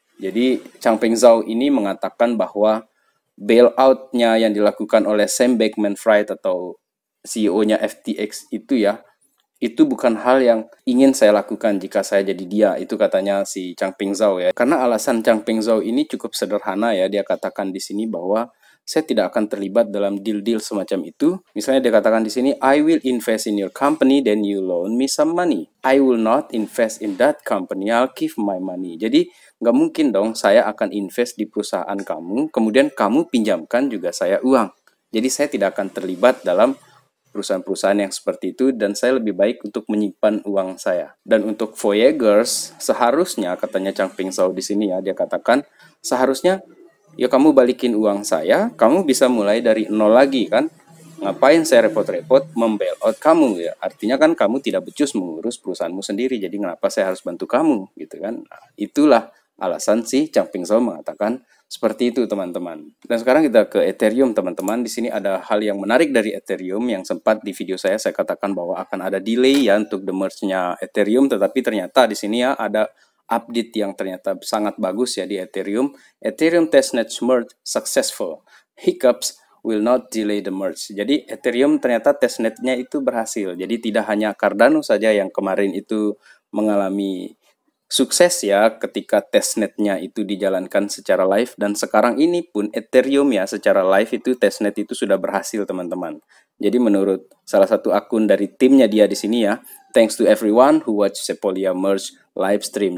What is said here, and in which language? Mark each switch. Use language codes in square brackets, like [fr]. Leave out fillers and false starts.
[id] Jadi Changpeng Zhao ini mengatakan bahwa bailout-nya yang dilakukan oleh Sam Bankman-Fried atau CEO-nya FTX itu ya, itu bukan hal yang ingin saya lakukan jika saya jadi dia, itu katanya si Changpeng Zhao ya. Karena alasan Changpeng Zhao ini cukup sederhana ya, dia katakan di sini bahwa saya tidak akan terlibat dalam deal-deal semacam itu. Misalnya dia katakan di sini, [en] I will invest in your company, then you loan me some money. I will not invest in that company, I'll give my money. [id] Jadi nggak mungkin dong saya akan invest di perusahaan kamu, kemudian kamu pinjamkan juga saya uang. Jadi saya tidak akan terlibat dalam perusahaan-perusahaan yang seperti itu, dan saya lebih baik untuk menyimpan uang saya. Dan untuk Voyagers, seharusnya katanya Changpeng Zhao di sini ya, dia katakan seharusnya ya kamu balikin uang saya, kamu bisa mulai dari nol lagi kan. Ngapain saya repot-repot membailout kamu ya? Artinya kan kamu tidak becus mengurus perusahaanmu sendiri, jadi kenapa saya harus bantu kamu gitu kan? Nah, itulah alasan si Changpeng Zhao mengatakan seperti itu teman-teman. Dan sekarang kita ke Ethereum teman-teman. Di sini ada hal yang menarik dari Ethereum yang sempat di video saya katakan bahwa akan ada delay ya untuk the merge-nya Ethereum, tetapi ternyata di sini ya ada update yang ternyata sangat bagus ya di Ethereum. [en] Ethereum testnet merge successful. Hiccups will not delay the merge. [id] Jadi Ethereum ternyata testnetnya itu berhasil. Jadi tidak hanya Cardano saja yang kemarin itu mengalami sukses ya ketika testnetnya itu dijalankan secara live, dan sekarang ini pun Ethereum ya secara live itu testnet itu sudah berhasil teman-teman. Jadi menurut salah satu akun dari timnya dia di sini ya, [en] thanks to everyone who watch Sepolia Merge live stream.